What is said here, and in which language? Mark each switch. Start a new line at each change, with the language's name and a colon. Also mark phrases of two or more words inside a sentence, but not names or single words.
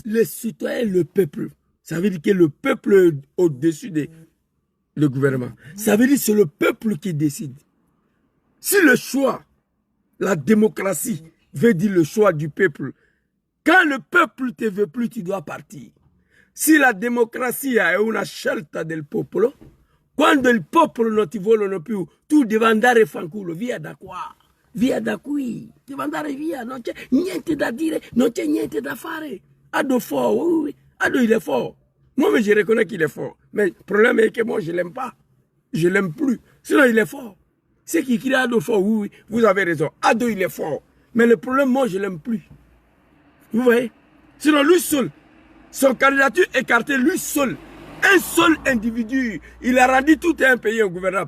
French: Les citoyens, le peuple. Ça veut dire que le peuple est au-dessus du gouvernement. Ça veut dire que c'est le peuple qui décide. Si le choix, la démocratie, veut dire le choix du peuple, quand le peuple ne te veut plus, tu dois partir.
Italian: Si la democrazia è una scelta del popolo, quando il popolo non ti vogliono più, tu devi andare fanculo, via da qua, via da qui, devi andare via, non c'è niente da dire, non c'è niente da fare.
French: Ado fort, oui, Ado il est fort. Moi, mais je reconnais qu'il est fort. Mais le problème est que moi, je ne l'aime pas. Je ne l'aime plus. Sinon, il est fort. Ceux qui crient Ado fort, oui, vous avez raison. Ado, il est fort. Mais le problème, moi, je ne l'aime plus. Vous voyez? Sinon, lui seul, son candidature écartée, lui seul, un seul individu, il a rendu tout un pays ingouvernable.